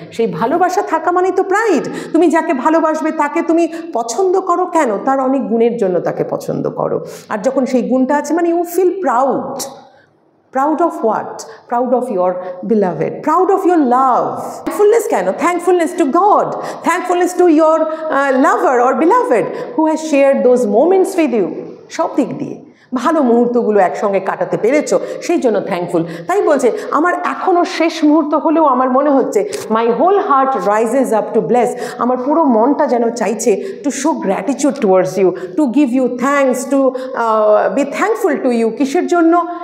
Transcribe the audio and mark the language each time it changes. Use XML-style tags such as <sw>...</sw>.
<bn>সেই ভালোবাসা থাকা মানেই তো প্রাইড। তুমি যাকে ভালোবাসবে তাকে তুমি পছন্দ করো কেন? তার অনেক গুণের জন্য তাকে পছন্দ করো। আর যখন সেই গুণটা আছে, মানে</bn> <en>You feel proud. Proud of what? Proud of your beloved. Proud of your love. Thankfulness</en> <bn>কেন?</bn> <en>Thankfulness to God. Thankfulness to your lover or beloved who has shared those moments with you.</en> <bn>সব দিক দিয়ে ভালো মুহূর্তগুলো একসঙ্গে কাটাতে পেরেছো, সেই জন্য থ্যাঙ্কফুল। তাই বলছে আমার এখনও শেষ মুহূর্ত হলেও আমার মনে হচ্ছে</bn> <en>My whole heart rises up to bless.</en> <bn>আমার পুরো মনটা যেন চাইছে</bn> <en>To show gratitude towards you, to give you thanks, to be thankful to you.</en> <bn>কিসের জন্য?</bn>